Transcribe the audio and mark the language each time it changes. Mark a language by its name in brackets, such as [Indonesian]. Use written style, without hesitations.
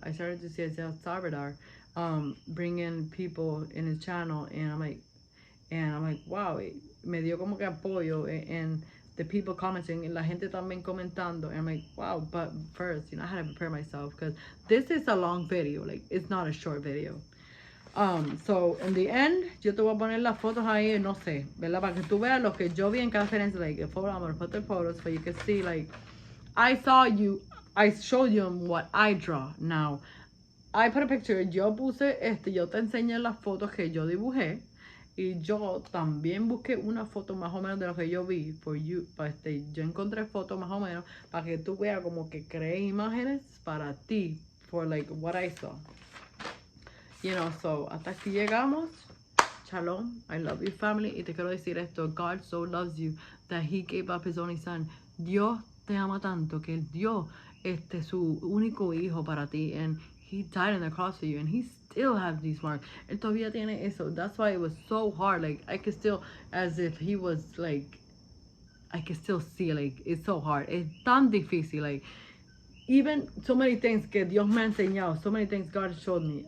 [English] I started to see Isaiah Salvidal bringing people in his channel. And I'm like, wow. [Spanish] Me dio como que apoyo. [English] And the people commenting, [Spanish] la gente también comentando, [English] and I'm like, wow. But first, you know, I had to prepare myself because this is a long video. Like, it's not a short video. So in the end, [Spanish] yo te voy a poner las fotos ahí, no sé, ¿verdad? Para que tú veas lo que yo vi en cada referencia. [English] Like, I'm gonna put the photos so you can see. Like, I showed you what I draw. Now, I put a picture. [Spanish] Yo puse yo te enseñé las fotos que yo dibujé. Y yo también busqué una foto más o menos de lo que yo vi. Yo encontré fotos más o menos para que tú veas como que creé imágenes para ti. [English] For like what I saw. You know, so [Spanish] hasta aquí llegamos. Shalom. [English] I love you, family. [Spanish] Y te quiero decir esto. [English] God so loves you that he gave up his only son. [Spanish] Dios te ama tanto que él dio su único hijo para ti. [English] And he died on the cross for you, and he still has these marks. [Spanish] Él todavía tiene eso. [English] That's why it was so hard. Like, I could still, as if he was like, I could still see, like, it's so hard. [Spanish] Es tan difícil. [English] Like, even so many things [Spanish] que Dios me ha enseñado, [English] so many things God showed me.